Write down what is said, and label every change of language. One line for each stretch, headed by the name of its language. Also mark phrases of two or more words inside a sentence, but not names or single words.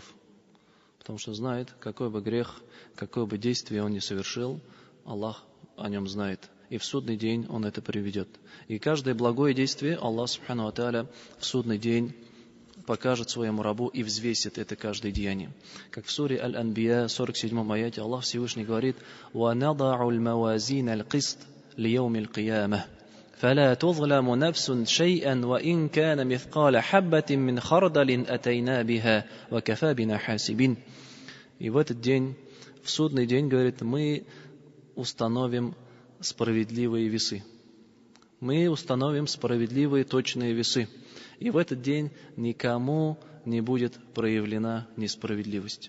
Russian: Потому что знает, какой бы грех, какое бы действие он ни совершил, Аллах о нем знает. И в судный день он это приведет. И каждое благое действие Аллах
Arabic: سبحانه وتعالى
Russian: в судный день покажет своему рабу и взвесит это каждое деяние. Как в суре Аль-Анбия, 47 аяте, Аллах Всевышний говорит:
Arabic: وَنَضَعُ الْمَوَازِينَ الْقِسْطَ لِيَوْمِ الْقِيَامَةِ فلا تظلم نفس شيئا وإن كان مثقال حبة من خردل أتينا بها وكفى بنا حاسبين.
Russian: И в этот день, в судный день, говорит, мы установим справедливые весы. Мы установим справедливые точные весы. И в этот день никому не будет проявлена несправедливость.